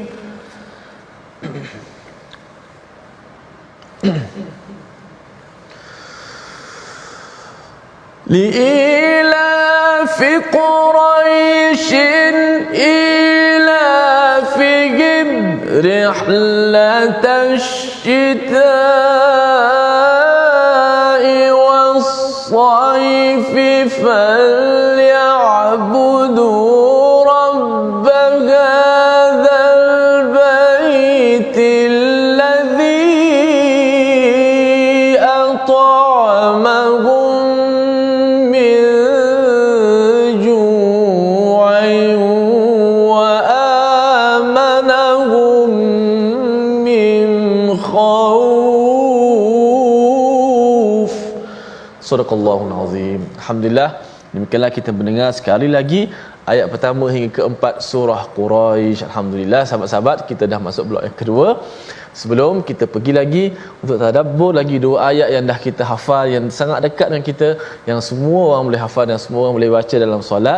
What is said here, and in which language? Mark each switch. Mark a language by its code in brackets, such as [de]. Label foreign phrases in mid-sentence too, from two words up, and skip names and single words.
[ar] لإيلاف قريش إيلافهم رحلة الشتاء والصيف فليعبدوا رب هذا البيت الذي أطعمهم من جوع وآمنهم من خوف. صدق الله العظيم. [ms] Alhamdulillah, demikianlah kita mendengar sekali lagi ayat pertama hingga keempat surah Quraisy. Alhamdulillah, sahabat-sahabat, kita dah masuk blok yang kedua. Sebelum kita pergi lagi untuk tadabbur lagi dua ayat yang dah kita hafal, yang sangat dekat dengan kita, yang semua orang boleh hafal dan semua orang boleh baca dalam solat.